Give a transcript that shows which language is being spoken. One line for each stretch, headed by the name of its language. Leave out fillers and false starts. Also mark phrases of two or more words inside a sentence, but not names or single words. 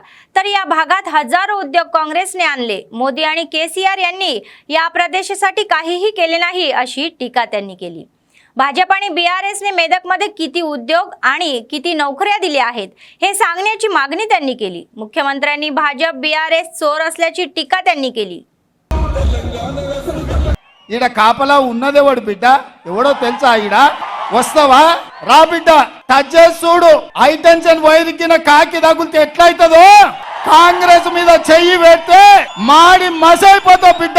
Marathi: तर या भागात हजारो उद्योग काँग्रेसने आणले. मोदी आणि केसीआर यांनी या प्रदेशासाठी काहीही केले नाही अशी टीका त्यांनी केली. भाजप आणि बीआरएसने मेदकमध्ये किती उद्योग आणि किती नोकऱ्या दिल्या आहेत हे सांगण्याची मागणी त्यांनी केली. मुख्यमंत्र्यांनी भाजप बीआरएस चोर असल्याची टीका त्यांनी केली.
Telugu: ఈడ కాపలా ఉన్నదేవాడు బిడ్డ ఎవడో తెలుసా? ఈడ వస్తావా రా బిడ్డ, టచ్ చేసి చూడు.
English: high tension wire
Telugu: కింద కాకి తగులితే ఎట్లయితదో కాంగ్రెస్ మీద చెయ్యి పెడితే మాడి మసైపోతావు బిడ్డ.